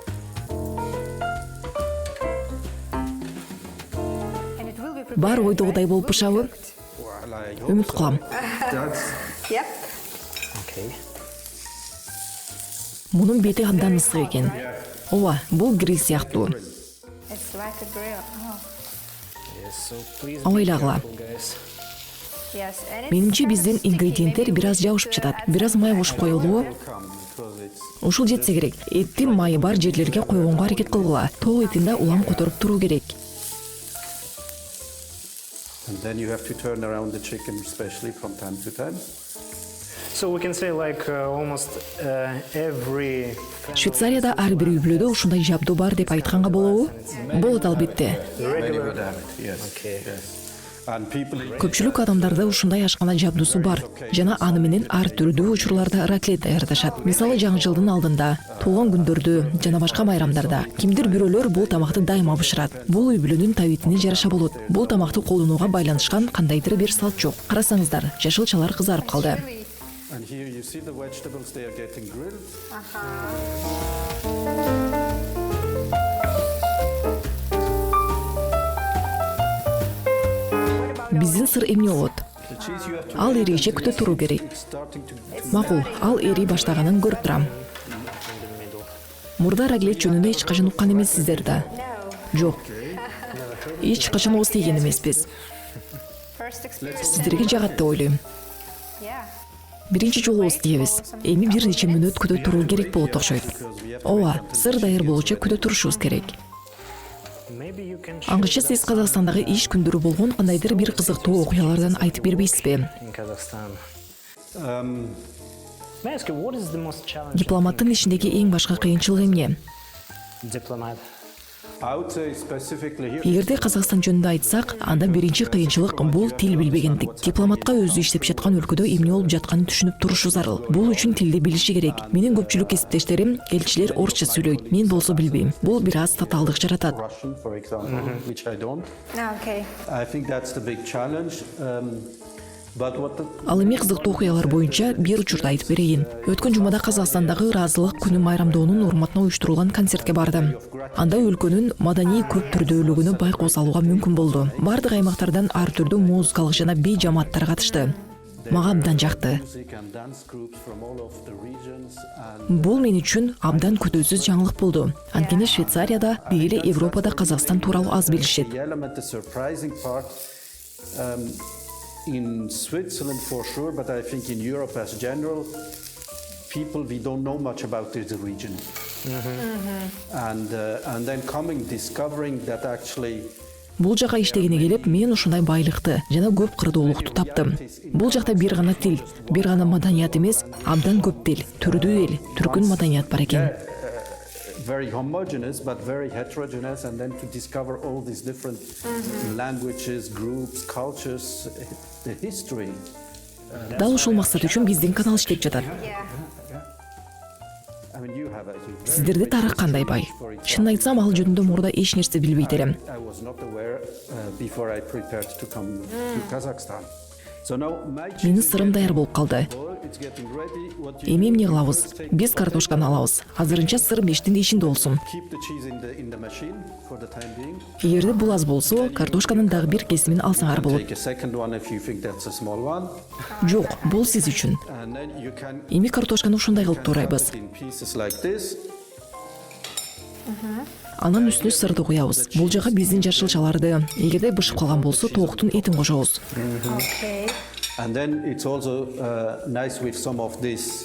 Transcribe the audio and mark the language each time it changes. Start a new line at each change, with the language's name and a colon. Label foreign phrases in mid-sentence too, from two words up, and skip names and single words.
English: And it will be prepared.
Kyrgyz: Бар ойдогудай болуп бышабы?
English: Well, I hope
Kyrgyz: Үмүт
English: so.
Kyrgyz: кылам.
English: That's Yep. Okay.
Kyrgyz: Мунун бети абдан ысык экен. Ооба, бул гриль сыяктуу.
English: It's like a grill. Oh, Yes, so please be
Kyrgyz: Awayлагыла.
English: careful, guys. yes. And it's
Kyrgyz: Менимче
English: kind of
Kyrgyz: биздин
English: sticky.
Kyrgyz: ингредиенттер
English: Maybe
Kyrgyz: бир аз
English: we
Kyrgyz: жабышып
English: should
Kyrgyz: жатат.
English: add
Kyrgyz: Бир аз
English: some
Kyrgyz: май
English: salt.
Kyrgyz: кошуп коелубу?
English: come. because it's
Kyrgyz: Ушул жетсе керек. Эттин майы бар жерлерге койгонго аракет кылгыла. Тоо этинде улам которуп туруу керек.
English: and then you have to turn around the chicken, especially from time to time. So we can say like almost every
Kyrgyz: Швейцарияда ар бир үй-бүлөдө ушундай жабдуу бар деп айтканга болобу? Болот албетте.
English: Many would have it, yes. Okay. Yes. And people
Kyrgyz: Көпчүлүк адамдарда ушундай ашкана жабдуусу бар жана аны менен ар түрдүү учурларда раклет даярдашат. Мисалы жаңы жылдын алдында, туулган күндөрдө жана башка байрамдарда кимдир бирөөлөр бул тамакты дайыма бышырат. Бул үй-бүлөнүн табитине жараша болот. Бул тамакты колдонууга байланышкан кандайдыр бир салт жок. Карасаңыздар, жашылчалар кызарып калды.
English: and here you see the vegetables, they are getting grilled.
Kyrgyz: Биздин сыр эмне болот?
English: The cheese you have to
Kyrgyz: Ал эрийче күтө туруу керек.
English: it's starting to
Kyrgyz: Макул, ал эрий баштаганын көрүп турам. Мурда раглет жөнүндө эч качан уккан эмессиздер да. Жок. Эч качан ооз тийген эмеспиз.
English: First experience.
Kyrgyz: Сиздерге жагат деп ойлойм.
English: Yeah.
Kyrgyz: Биринчи жолу ооз тийебиз. Эми бир нече мүнөт күтө туруу керек болот окшойт. Ооба, сыр даяр болуучу күтө турушубуз керек.
English: maybe you can
Kyrgyz: Аңгыча сиз Казакстандагы иш күндөрү болгон кандайдыр бир кызыктуу окуялардан айтып бербейсизби?
English: in Kazakhstan. May I ask you what is the most challenging
Kyrgyz: Дипломаттын ишиндеги эң башка кыйынчылык эмне?
English: diplomat? I would say specifically here.
Kyrgyz: Эгерде Казакстан жөнүндө айтсак, анда биринчи кыйынчылык бул тил билбегендик. Дипломатка өзү иштеп жаткан өлкөдө эмне болуп жатканын түшүнүп турушу зарыл. Бул үчүн тилди билиши керек. Менин көпчүлүк кесиптештерим элчилер орусча сүйлөйт. Мен болсо билбейм. Бул бир аз татаалдык жаратат.
English: Russian, for example, which I don't. Okay. I think that's the big challenge. But what the
Kyrgyz: Ал эми кызыктуу окуялар боюнча бир учурду айтып берейин. Өткөн жумада Казакстандагы ыраазылык күнүн майрамдоонун урматына уюштурулган концертке бардым. Анда өлкөнүн маданий көп түрдүүлүгүнө байкоо салууга мүмкүн болду. Бардык аймактардан ар түрдүү музыкалык жана бей жамааттар катышты. Мага абдан жакты.
English: music and dance groups from all of the regions and
Kyrgyz: Бул мен үчүн абдан күтүүсүз жаңылык болду. Анткени Швейцарияда, деги эле Европада Казакстан тууралуу аз билишет.
English: the element, the surprising part, in Switzerland for sure, but I think in Europe as general, people, we don't know much about this region. And then coming, discovering that actually
Kyrgyz: Бул жака иштегене келип, мен ушундай байлыкты жана көп кырдуулукту таптым. Бул жакта бир гана тил, бир гана маданият эмес, абдан көп тил, түрдүү эл, түркүн маданият бар экен.
English: very homogeneous but very heterogeneous, and then to discover all these different languages, groups, cultures, the history.
Kyrgyz: Дал ушул максат үчүн биздин канал иштеп жатат.
English: Yeah. I mean, you have a very
Kyrgyz: Сиздерде тарых кандай бай. Чынын айтсам, ал жөнүндө мурда эч нерсе билбейт элем.
English: I was not aware before I prepared to come to Kazakhstan. So now my
Kyrgyz: Менин сырым даяр болуп калды.
English: it's getting ready. What you
Kyrgyz: Эми эмне кылабыз? Биз картошканы алабыз. Азырынча сыр мештин ичинде болсун.
English: keep the cheese in the machine for the time being.
Kyrgyz: Эгерде бул аз болсо, картошканын дагы бир кесимин алсаңар болот.
English: Take a second one if you think that's a small one,
Kyrgyz: Жок, бул сиз үчүн.
English: and then you can
Kyrgyz: Эми картошканы ушундай кылып туурайбыз.
English: cut it in pieces like this.
Kyrgyz: Анан үстүнө сырды куябыз. Бул жака биздин жашылчаларды, эгерде бышып калган болсо, тооктун этин кошобуз.
English: Okay. And then it's also nice with some of these